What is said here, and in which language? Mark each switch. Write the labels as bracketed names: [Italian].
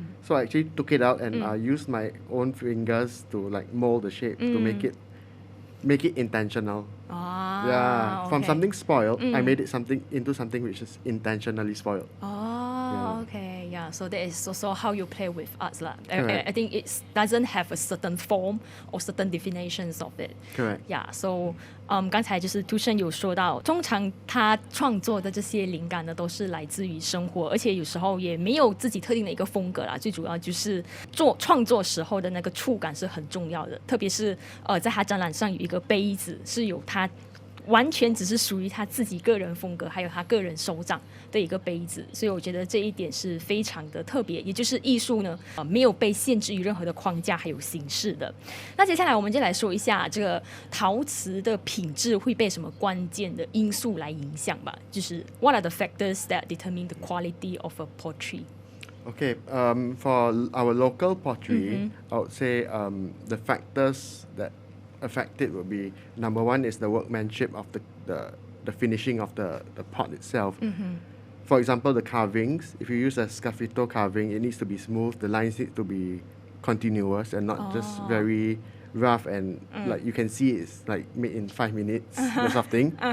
[English] So I actually took it out and I used my own fingers to like mold the shape to make it intentional. Yeah, from okay. something spoiled, I made it into something which is intentionally spoiled. Okay, yeah. So that is also how you play with arts lah. Correct. I think it doesn't have a certain form or certain definitions of it. Correct. Yeah. [Chinese] So 刚才就是 Tuson 有说到，通常他创作的这些灵感呢，都是来自于生活，而且有时候也没有自己特定的一个风格啦。最主要就是创作时候的那个触感是很重要的，特别是在他展览上有一个杯子是有他完全只是属于他自己个人风格，还有他个人手掌的一个杯子，所以我觉得这一点是非常的特别，也就是艺术呢，没有被限制于任何的框架还有形式的。那接下来我们就来说一下这个陶瓷的品质会被什么关键的因素来影响吧，就是 [English] What are the factors that determine the quality of a pottery? Okay, for our local pottery, I would say the factors that affect it would be, number one is the workmanship of the finishing of the pot itself. For example, the carvings, if you use a sgraffito carving, it needs to be smooth, the lines need to be continuous and not just very rough and like you can see it's like made in 5 minutes, that sort of thing.